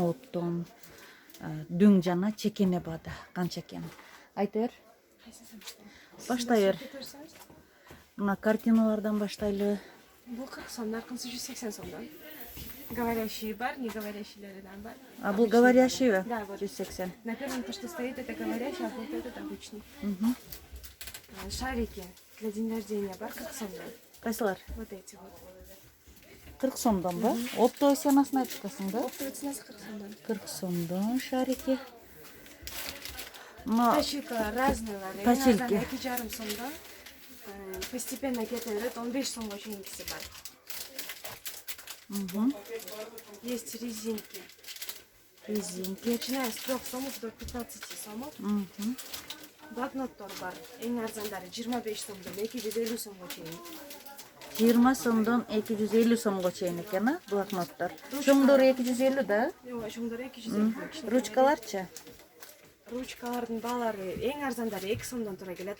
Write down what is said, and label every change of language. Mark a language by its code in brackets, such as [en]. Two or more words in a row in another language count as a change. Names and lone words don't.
[ky] Оптон дүң жана чекене баада канча экенин айта бер. Баштай бер. Мына картиналардан баштайлы. Бул 40 сом, наркынсы 180 сомдон. Говорящие бар, не говорящийлерден бар. А бул говорящий бе? [ru] Да, вот. 180. На первом то, что стоит, это говорящий, а вот этот обычный. Шарики для день рождения [ky] бар 40 сомдон. Кайсылар? [ru] Вот эти вот. [ky] 40 сомдон ба? Оптовый ценасын айтып атасың да? Оптовый ценасы 40 сомдон. 40 сомдон шарики. Но [ru] Точилка разные [ky] бар. Точилки. 2,5 сомдон. Постепенно кете берет, 15 сомго чейинкиси бар. [ru] Есть резинки. Резинки. Начиная с 3 сомов до 15 сомов. [ky] Блокноттор бар. Эң арзандары 25 сомдон 250 сомго чейин. 20 сомдон 250 сомго чейин экен, а? Блокноттор. Чоңдору 250 да? Жок, чоңдору 250. Ручкаларчы? Ручкалардын баалары эң арзандары 2 сомдон тура келет.